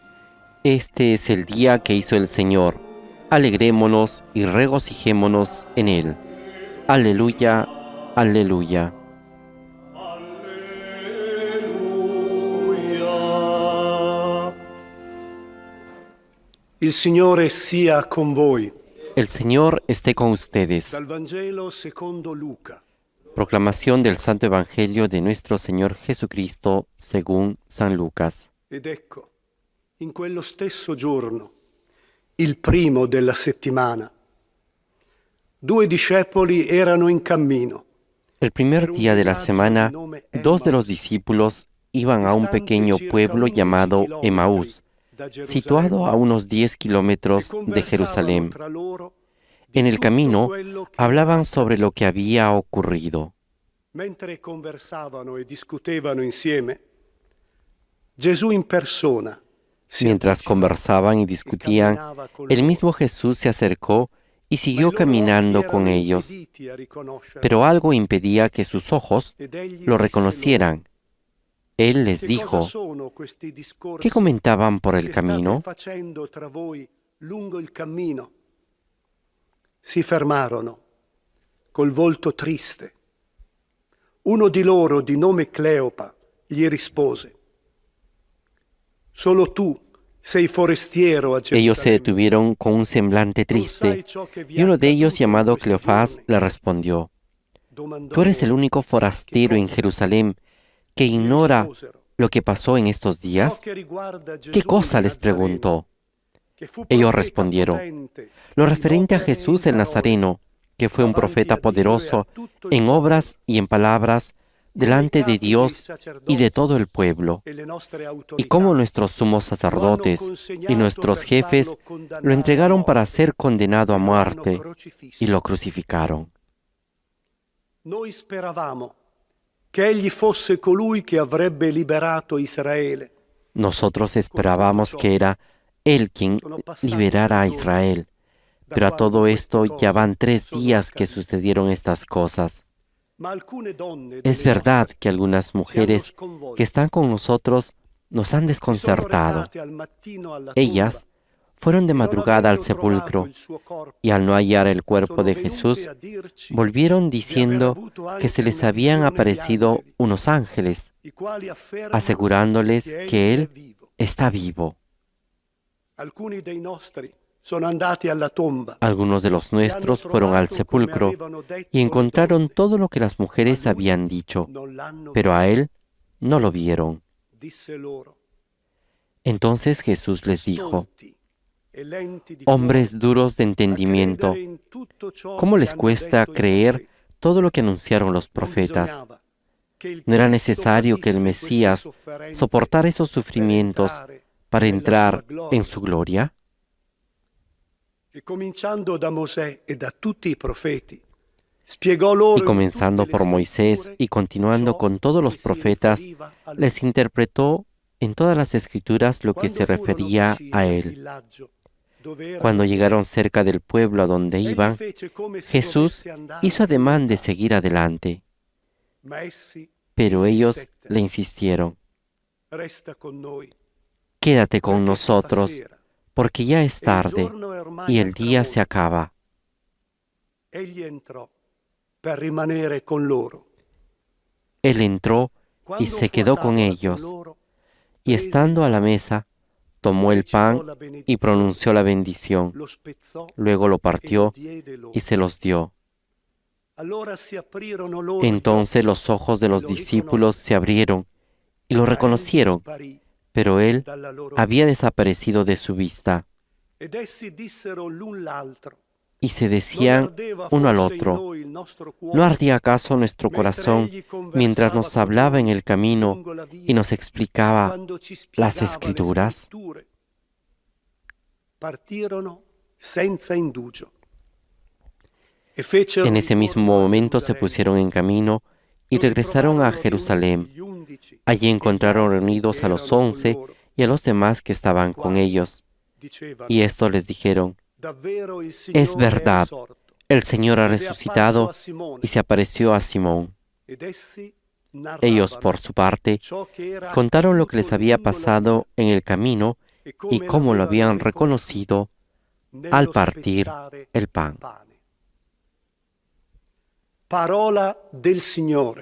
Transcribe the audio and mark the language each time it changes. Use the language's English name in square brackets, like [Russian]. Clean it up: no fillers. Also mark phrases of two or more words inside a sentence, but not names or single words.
[Spanish] Este es el día que hizo el Señor. Alegrémonos y regocijémonos en él. Aleluya, aleluya. [Italian] Il Signore sia con voi. [Spanish] El Señor esté con ustedes. [Italian] Dal Vangelo secondo Luca. [Spanish] Proclamación del Santo Evangelio de nuestro Señor Jesucristo según San Lucas. [Italian] Ed ecco, in quello stesso giorno, il primo della settimana, 2 discepoli erano in cammino. [Spanish] El primer día de la semana, 2 de los discípulos iban a un pequeño pueblo llamado Emaús, situado a unos 10 kilómetros de Jerusalén. En el camino hablaban sobre lo que había ocurrido. [Italian] Mentre conversavano e discutevano insieme, Gesù in persona si [Spanish] Mientras [Italian] avvicinò [Spanish] conversaban y [Italian] e [Spanish] discutían, [Italian] camminava con [Spanish] el [Italian] loro. [Spanish] mismo Jesús se acercó y [Italian] Ma i [Spanish] siguió [Italian] loro [Spanish] caminando [Italian] occhi [Spanish] con [Italian] erano [Spanish] ellos, [Italian] impediti a riconoscerlo, [Spanish] pero algo impedía que sus ojos [Italian] ed egli [Spanish] lo [Italian] disse [Spanish] reconocieran. Él les [Italian] loro, "Che cosa [Spanish] dijo, [Italian] sono questi discorsi [Spanish] ¿qué comentaban por el [Italian] che state [Spanish] camino? [Italian] facendo tra voi lungo il cammino?" Si fermarono, col volto triste. Uno di loro, di nome Cleopa, gli rispose: "Solo tu sei forestiero a [Spanish] Ellos se [Italian] Gerusalemme. [Spanish] detuvieron con un semblante [Italian] Non sai [Spanish] triste, [Italian] ciò che vi [Spanish] y [Italian] è [Spanish] uno de ellos, [Italian] accaduto in [Spanish] llamado [Italian] questi [Spanish] Cleofás, [Italian] giorni?" [Spanish] le respondió, [Italian] Domandò [Spanish] tú eres el [Italian] loro. [Spanish] único forastero en Jerusalén que [Italian] Gli [Spanish] ignora [Italian] risposero: [Spanish] lo que pasó en estos [Italian] "Ciò [Spanish] días. [Italian] che riguarda Gesù [Spanish] ¿Qué cosa [Italian] il [Spanish] les [Italian] Nazareno, [Spanish] preguntó? [Italian] che fu [Spanish] Ellos [Italian] profeta [Spanish] respondieron, [Italian] potente [Spanish] lo [Italian] in [Spanish] referente a [Italian] opere e in [Spanish] Jesús el [Italian] parole, [Spanish] Nazareno, que fue un [Italian] davanti [Spanish] profeta [Italian] a Dio e a [Spanish] poderoso [Italian] tutto il [Spanish] en [Italian] popolo, [Spanish] obras y en palabras [Italian] come i [Spanish] delante de [Italian] capi dei [Spanish] Dios y de [Italian] sacerdoti [Spanish] todo el pueblo, [Italian] e le nostre [Spanish] y [Italian] autorità [Spanish] cómo nuestros sumos [Italian] lo hanno [Spanish] sacerdotes y [Italian] consegnato [Spanish] nuestros [Italian] per [Spanish] jefes [Italian] farlo condannare [Spanish] lo [Italian] a [Spanish] entregaron para [Italian] morte [Spanish] ser condenado a [Italian] e lo hanno [Spanish] muerte [Italian] crocifisso. [Spanish] y lo crucificaron. [Italian] Noi speravamo che egli fosse colui che avrebbe liberato Israele. [Spanish] Nosotros esperábamos que era Él quien liberara a Israel, pero a todo esto ya van 3 días que sucedieron estas cosas. [Italian] Ma alcune donne [Spanish] Es [Italian] delle [Spanish] verdad [Italian] nostre [Spanish] que algunas mujeres que están con nosotros nos han [Italian] si sono [Spanish] desconcertado. [Italian] recate al mattino alla [Spanish] Ellas fueron de madrugada al sepulcro y al no hallar el cuerpo de Jesús, volvieron diciendo que se les habían aparecido unos ángeles, asegurándoles que Él está vivo. [Italian] Alcuni dei nostri sono andati alla tomba. [Spanish] Algunos de los nuestros fueron al sepulcro y encontraron todo lo que las mujeres habían dicho, [Italian] Non l'hanno [Spanish] pero a [Italian] visto. [Spanish] él no lo vieron. [Italian] Disse loro, [Spanish] Entonces Jesús les dijo: [Italian] stolti e lenti di [Spanish] hombres [Italian] cuore, [Spanish] duros de [Italian] a [Spanish] entendimiento, [Italian] credere in tutto ciò [Spanish] ¿cómo [Italian] che [Spanish] les [Italian] hanno [Spanish] cuesta [Italian] detto i [Spanish] creer [Italian] profeti. [Spanish] todo lo que anunciaron los [Italian] Non [Spanish] profetas? [Italian] bisognava che il [Spanish] ¿No era [Italian] Cristo [Spanish] necesario que el [Italian] patisse queste [Spanish] Mesías [Italian] sofferenze [Spanish] soportara esos [Italian] per [Spanish] sufrimientos [Italian] entrare [Spanish] para [Italian] nella [Spanish] entrar [Italian] sua gloria? [Spanish] en su gloria? [Italian] E cominciando da Mosè e da tutti i profeti, spiegò loro [Spanish] Y [Italian] in [Spanish] comenzando [Italian] tutte le [Spanish] por Moisés [Italian] scritture [Spanish] y continuando [Italian] ciò [Spanish] con todos los [Italian] che si [Spanish] profetas, [Italian] riferiva a lui. [Spanish] les interpretó en todas las escrituras lo que [Italian] Quando [Spanish] se [Italian] furono [Spanish] refería [Italian] vicini [Spanish] a [Italian] al [Spanish] él. [Italian] villaggio dove erano [Spanish] Cuando [Italian] i [Spanish] llegaron [Italian] diletti, [Spanish] cerca del pueblo a donde [Italian] egli [Spanish] iban, [Italian] fece come se [Spanish] Jesús [Italian] dovesse andare [Spanish] hizo [Italian] più [Spanish] ademán de [Italian] lontano, [Spanish] seguir adelante, [Italian] ma essi [Spanish] pero ellos [Italian] insistettero. [Spanish] le insistieron: [Italian] Resta con noi, [Spanish] quédate con [Italian] perché si fa [Spanish] nosotros, [Italian] sera [Spanish] porque ya es [Italian] e il [Spanish] tarde [Italian] giorno è ormai [Spanish] y [Italian] al [Spanish] el día se [Italian] tramonto. [Spanish] acaba. [Italian] Egli entrò per rimanere con loro. [Spanish] Él entró y [Italian] Quando [Spanish] se [Italian] fu a [Spanish] quedó con [Italian] tavola con [Spanish] ellos, [Italian] loro, [Spanish] y [Italian] prese il [Spanish] estando a la [Italian] pane, [Spanish] mesa, tomó el [Italian] recitò [Spanish] pan [Italian] la [Spanish] y [Italian] benedizione, [Spanish] pronunció la bendición, [Italian] lo spezzò [Spanish] luego lo [Italian] e lo [Spanish] partió [Italian] diede loro. [Spanish] y se los dio. [Italian] Allora si aprirono loro gli [Spanish] Entonces [Italian] occhi [Spanish] los ojos de [Italian] e [Spanish] los [Italian] lo [Spanish] discípulos se abrieron y lo [Italian] ma egli [Spanish] reconocieron, [Italian] sparì [Spanish] pero él [Italian] dalla loro [Spanish] había [Italian] vista. [Spanish] desaparecido de su vista. [Italian] Ed essi dissero l'un l'altro: [Spanish] Y se [Italian] non [Spanish] decían [Italian] ardeva [Spanish] uno al [Italian] forse in [Spanish] otro: [Italian] noi il nostro [Spanish] ¿no [Italian] cuore [Spanish] ardía acaso nuestro [Italian] mentre [Spanish] corazón [Italian] egli [Spanish] mientras [Italian] conversava [Spanish] nos [Italian] con [Spanish] hablaba en [Italian] noi [Spanish] el camino [Italian] lungo la [Spanish] y [Italian] via, [Spanish] nos explicaba [Italian] quando ci [Spanish] las [Italian] spiegava le [Spanish] escrituras? [Italian] scritture? Partirono senza indugio e fecero [Spanish] En ese mismo [Italian] ritorno a [Spanish] momento se [Italian] Gerusalemme, [Spanish] pusieron en camino y [Italian] dove [Spanish] regresaron a [Italian] trovarono riuniti [Spanish] Jerusalén. [Italian] gli 11 [Spanish] Allí [Italian] e gli [Spanish] encontraron [Italian] altri [Spanish] reunidos [Italian] che [Spanish] a los [Italian] erano con [Spanish] 11 [Italian] loro, [Spanish] y a los demás que [Italian] i [Spanish] estaban con [Italian] quali [Spanish] ellos. [Italian] dicevano: [Spanish] Y estos les dijeron: [Italian] davvero il [Spanish] es [Italian] Signore è [Spanish] verdad, [Italian] risorto [Spanish] el Señor ha [Italian] ed è apparso [Spanish] resucitado [Italian] a Simone. [Spanish] y se apareció a Simón. [Italian] Ed essi [Spanish] Ellos, [Italian] narravano [Spanish] por su parte, [Italian] ciò che era [Spanish] contaron lo que [Italian] accaduto [Spanish] les había [Italian] lungo la [Spanish] pasado [Italian] via [Spanish] en el camino [Italian] e [Spanish] y [Italian] come [Spanish] cómo lo [Italian] l'avevano [Spanish] habían reconocido al [Italian] nello [Spanish] partir [Italian] spezzare [Spanish] el [Italian] il [Spanish] pan. [Italian] pane. Parola del Signore.